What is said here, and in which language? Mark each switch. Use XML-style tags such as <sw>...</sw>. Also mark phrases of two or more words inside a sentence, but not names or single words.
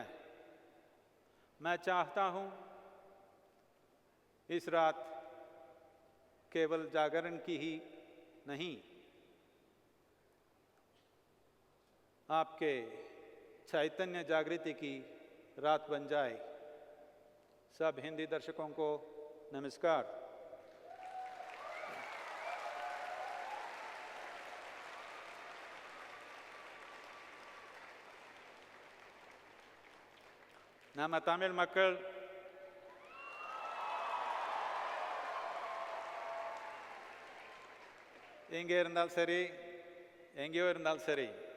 <hi>मैं चाहता हूं इस रात केवल जागरण की ही नहीं, आपके चैतन्य जागृति की रात बन जाए। सब हिंदी दर्शकों को नमस्कार।</hi> <ta>நம்ம தமிழ் மக்கள் எங்கே இருந்தாலும் சரி, எங்கேயோ இருந்தாலும் சரி,</ta>